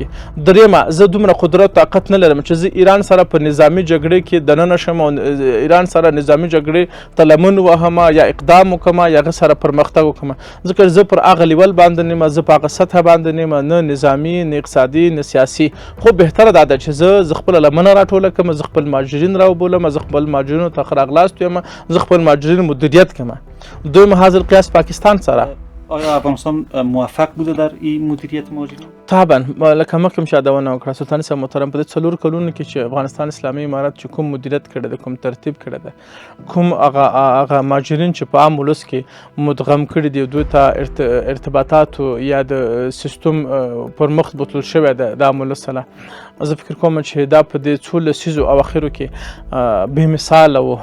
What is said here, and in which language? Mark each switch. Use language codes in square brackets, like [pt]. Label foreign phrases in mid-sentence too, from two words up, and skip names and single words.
[ps] درېیمه، زه دومره قدرت طاقت نه لرم چې زه ایران سره په نظامي جګړې کې دننه شم او ایران سره نظامي جګړې ته لمن وهم یا اقدام وکړم یا هغه سره پرمختګ وکړم، ځکه زه پر هغه لیول باندې نه یم، زه په هغه سطحه باندې نه یم، نه نظامي، نه اقتصادي، نه سیاسي. خو بهتره دا ده چې زه خپله لمنه راټوله کړم، زه خپل مهاجرین راوبولم، زه خپل مهاجرینو ته ښه راغلاست ویم، زه خپل مهاجرین مدیریت کړم. دویم حاضر قیاس پاکستان سره. [fa] آیا افغانستان موفق بوده در این مدیریت مهاجرین؟ [ps] طبعا لکه مخکې مې یادونه وکړه، سلطان صاحب محترم په دې 4 کلونو کې چې افغانستان اسلامي امارت چې کوم مدیریت کړی ده، کوم ترتیب کړی ده، کوم هغه مهاجرین چې په عام ولس کې مدغم کړي دي، دوی ته ارتباطاتو یا د سیستم پر مخ بوتل شوی ده د عام ولس سره، زه فکر کوم چې دا په دې 4 لسیزو اواخرو کې بې مثاله و.